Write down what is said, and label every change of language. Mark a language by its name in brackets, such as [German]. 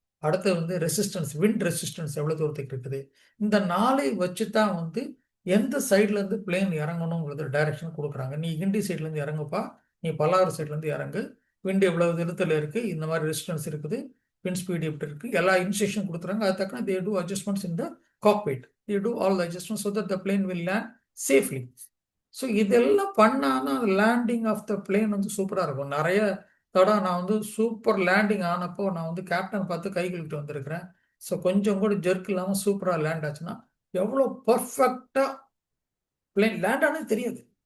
[Tamil] அடுத்து வந்து resistance, wind resistance எவ்வளோ தூரத்துக்கு இருக்குது. இந்த 4 வச்சு தான் வந்து எந்த சைட்ல இருந்து பிளேன் இறங்கணுங்கிறது டைரக்ஷன் கொடுக்குறாங்க. நீ கிண்டி சைட்ல இருந்து இறங்குப்பா, நீ பல்லாவரம் சைட்ல இருந்து இறங்கு, விண்ட் எவ்வளவு தூரத்துல இருக்கு, இந்த மாதிரி ரெசிஸ்டன்ஸ் இருக்குது, விண்ட் ஸ்பீட் எப்படி இருக்கு, எல்லா இன்ஸ்ட்ரக்ஷன் கொடுத்துறாங்க. அது தக்கன [English] They do adjustments in the cockpit. They do all the adjustments so that the plane will land safely. [Tamil] So இதெல்லாம் பண்ணாதான் [English] landing of the plane [Tamil] வந்து சூப்பராக இருக்கும். நிறைய தடம் நான் வந்து சூப்பர் லேண்டிங் ஆனப்போ நான் வந்து கேப்டன் பார்த்து கை கழுவிட்டு வந்திருக்கிறேன். ஸோ கொஞ்சம் கூட ஜெர்க் இல்லாமல் சூப்பராக லேண்ட் ஆச்சுன்னா எவ்வளோ பர்ஃபெக்டாக பிளேன் லேண்ட் ஆனது தெரியாது.